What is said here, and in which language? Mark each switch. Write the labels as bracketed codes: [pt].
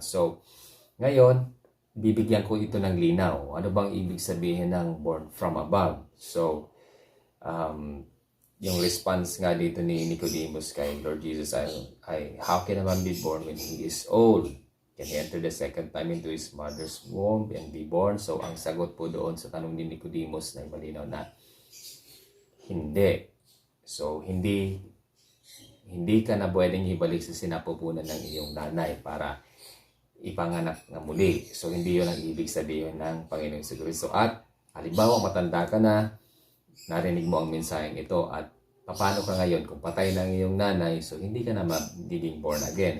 [tl] So, ngayon, bibigyan ko ito ng linaw. Ano bang ibig sabihin ng born from above? So, yung response nga dito ni Nicodemus kay Lord Jesus ay [en] how can a man be born when he is old? Can he enter the second time into his mother's womb and be born? [tl] So, ang sagot po doon sa tanong ni Nicodemus na malinaw na hindi. So, hindi ka na pwedeng ibalik sa sinapupunan ng iyong nanay para ipanganak na muli. So, hindi yun ang ibig sabihin ng Panginoong Jesucristo. At, halimbawa, matanda ka na, narinig mo ang mensaheng ito, at paano ka ngayon kung patay na ang iyong nanay, so hindi ka na magiging born again.